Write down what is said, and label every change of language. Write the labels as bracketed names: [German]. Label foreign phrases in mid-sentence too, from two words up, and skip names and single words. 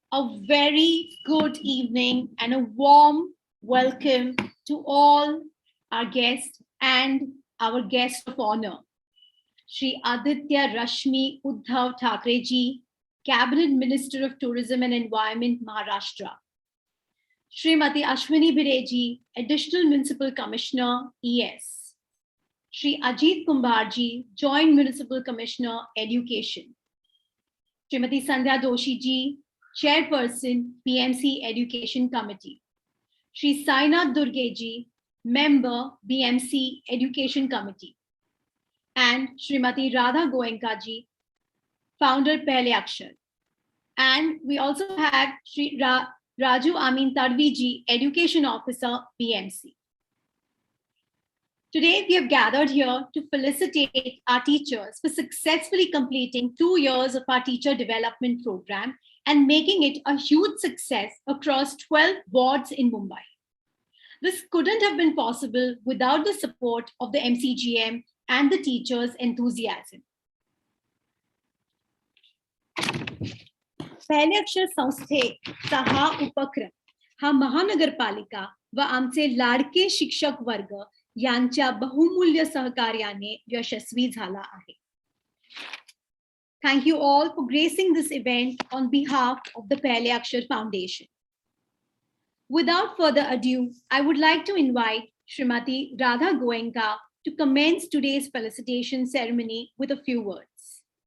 [English] A very good evening and a warm welcome to all our guests and our guest of honor, Shri Aaditya Rashmi Uddhav Thackeray ji, Cabinet Minister of Tourism and Environment, Maharashtra. Srimati Ashwini Bhide ji, Additional Municipal Commissioner, ES. Shri Ajit Kumbar ji, Joint Municipal Commissioner, Education. Srimati Sandhya Doshi ji, Chairperson, BMC Education Committee. Shri Sainath Durge ji, Member, BMC Education Committee. And Srimati Radha Goenka ji, Founder, Pehlay Akshar. And we also have Shri Raju Tadvi ji, Education Officer, BMC. Today, we have gathered here to felicitate our teachers for successfully completing 2 years of our teacher development program and making it a huge success across 12 wards in Mumbai. This couldn't have been possible without the support of the MCGM and the teachers' enthusiasm. [Marathi] Pehlay Akshar संस्थेचा हा उपक्रम हा महानगरपालिका व आमचे लाडके शिक्षक वर्ग यांच्या बहुमूल्य सहकार्याने यशस्वी झाला आहे. [English] Thank you all for gracing this event on behalf of the Pehlay Akshar Foundation. Without further ado, I would like to invite Srimati Radha Goenka to commence today's felicitation ceremony with a few words.